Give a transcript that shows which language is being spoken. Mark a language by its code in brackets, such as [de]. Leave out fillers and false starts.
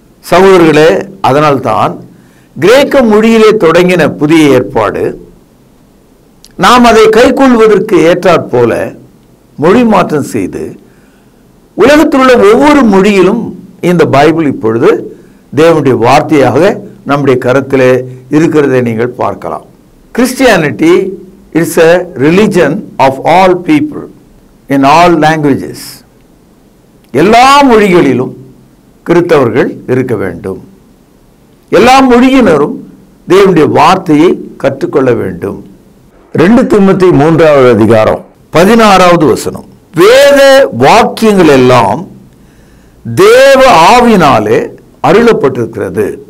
[ta] சகோதரர்களே, அதனால்தான் கிரேக்க மொழியிலே தொடங்கின புதிய ஏற்பாடு நாம் அதை கை கொள்வதற்கு ஏற்றாற் போல மொழி மாற்றம் செய்து உலகத்தில் உள்ள ஒவ்வொரு மொழியிலும் இந்த பைபிள் இப்பொழுது தேவனுடைய வார்த்தையாக நம்முடைய கருத்திலே இருக்கிறதை நீங்கள் பார்க்கலாம். [en] Christianity it's a religion of all people in all languages. [ta] எல்லா மொழிகளிலும் கிறிஸ்தவர்கள் இருக்க வேண்டும். எல்லா மொழியினரும் தேவனுடைய வார்த்தையை கற்றுக்கொள்ள வேண்டும். 2 தீமோத்தேயு 3வது அதிகாரம் 16வது வசனம், வேத வாக்கியங்கள் எல்லாம் தேவ ஆவியினாலே அருளப்பட்டிருக்கிறது.